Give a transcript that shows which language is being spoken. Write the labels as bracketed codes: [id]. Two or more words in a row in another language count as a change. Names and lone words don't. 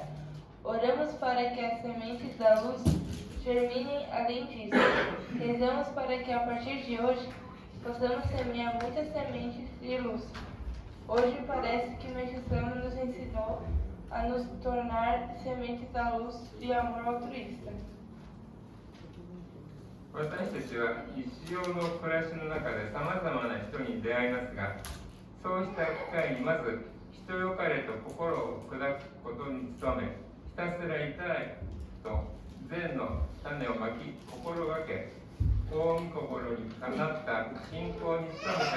[pt] Oramos para que as sementes da luz germinem além disso. Rezamos para que a partir de hoje possamos semear muitas sementes de luz. Hoje parece que Meixo Sama nos ensinou a nos tornar sementes da luz de amor altruísta. [ja] 私たちは日常の暮らしの中でさまざまな人に出会いますが、そうした機会にまず人よかれと心を砕くことに努め、ひたすらいたいと善の種をまき心がけ、大御心にかなった信仰に努めて